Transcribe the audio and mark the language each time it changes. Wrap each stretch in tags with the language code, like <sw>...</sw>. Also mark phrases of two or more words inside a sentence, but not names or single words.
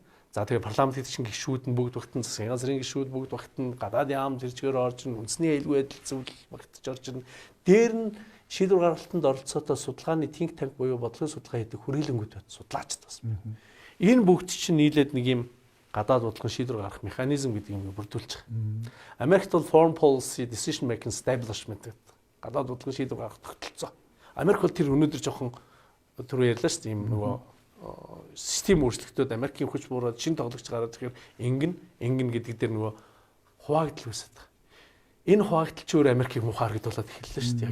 <mn>За тэгээ парламент гэдэг чинь гишүүд нь бүгд багтан, засгийн газрын гишүүд бүгд багтан, гадаад яам зэрчгээр орж ин, үндэсний аюулгүй байдал зөвлөл багтаж орж ин. Дээр нь шийдвэр гаргалтанд оролцоотой судалгааны</mn> <en>think tank</en> <mn>буюу бодлогын судалгаа хийдэг хүрээлэнгүүд байна. Судлаачд бас. Энэ бүгд чинь нийлээд нэг юм гадаад бодлогын шийдвэр гаргах механизм гэдэг юм бүрдүүлж байгаа. Америкт бол</mn> <en>foreign policy decision making establishment</en> <mn>гэдэг гадаад бодлогын шийдвэр гаргах тогтолцоо. Америк бол тэр өнөөдөр жоохон түрүү ярьлаа шүү дээ. Ийм нөгөө систем өөрчлөлтөд Америкийн хүч буураад шинэ тоглогч гараад ирэхээр ингэн гэдэг дээр нөгөө хуваагдал үүсэж байгаа. Энэ хуваагдал ч өөр Америкийг муухай харагдуулаад эхэллээ шүү дээ.</mn>